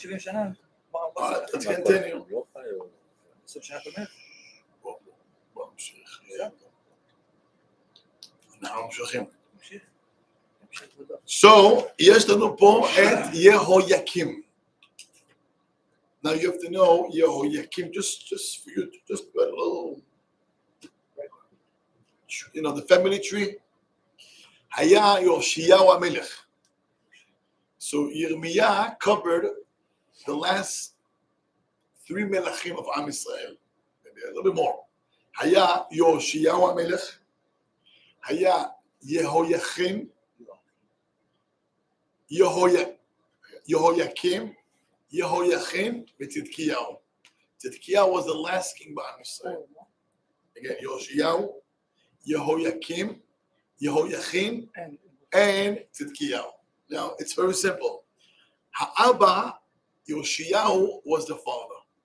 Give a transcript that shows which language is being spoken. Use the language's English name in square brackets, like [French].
[Hebrew] 70 שנה? [English] Let's continue. [Hebrew] לא חיו. 20 שנה תומך? בוא נמשיך. אנחנו ממשיכים. תמשיך. תמשיך כבודו. So, יש לנו פה את יהויקים. [English] Now you have to know Yehoyakim, just for you, just a little, the family tree. היה יאשיהו המלך. So Yirmiyah covered the last 3 melachim of Am Yisrael, maybe a little bit more. [Hebrew] היה יאשיהו המלך, היה יהויקים, יהויקים, Yehoiachin v'Tzidkiyahu. [English] Tzidkiyahu was the last king by Israel. Again, Yoshiyahu, Yehoiakim, Yehoiachin, and Tzidkiyahu. Now, it's very simple. Ha'aba, Yoshiyahu was the father.